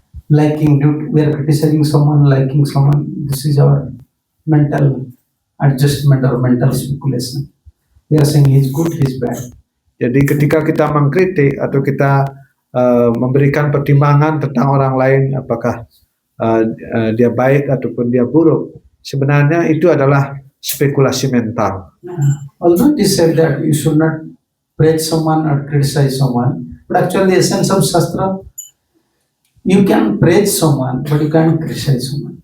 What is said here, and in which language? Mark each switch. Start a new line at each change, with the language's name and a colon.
English: Liking, we are criticizing someone, liking someone. This is our mental adjustment or mental speculation. We are saying he's good, he's bad.
Indonesian: Jadi ketika kita mengkritik atau kita memberikan pertimbangan tentang orang lain, apakah dia baik ataupun dia buruk, sebenarnya itu adalah spekulasi mental.
English: Although it is said that you should not praise someone or criticize someone, but actually the essence of Shastra, you can praise someone, but you can't criticize someone.